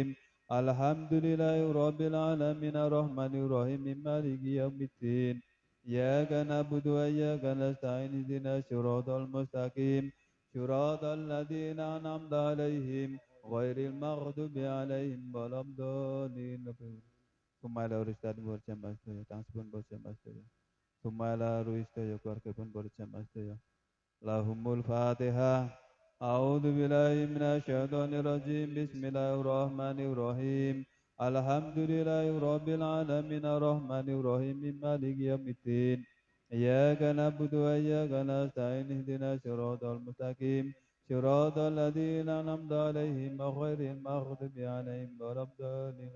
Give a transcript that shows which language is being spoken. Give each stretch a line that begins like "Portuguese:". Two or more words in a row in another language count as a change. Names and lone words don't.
Arabic: الحمد لله رب العالمين الرحمن الرحيم مالك يوم الدين. إياك نعبد وإياك نستعين اهدنا الصراط المستقيم صراط الذين أنعمت عليهم غير المغضوب عليهم ولا الضالين. ثم إلى
Javanese: Ustaz berjamaah sedaya, tangspun berjamaah sedaya.
Arabic: ثم إلى
Javanese: Ustaz keluarga pun berjamaah sedaya.
Arabic: لهم الفاتحة. أعوذ بالله من الشيطان الرجيم. بسم الله الرحمن الرحيم الحمد لله رب العالمين الرحمن الرحيم مالك يوم الدين. إياك نعبد وإياك نستعين اهدنا الصراط المستقيم صراط الذين أنعمت عليهم غير المغضوب عليهم ولا الضالين.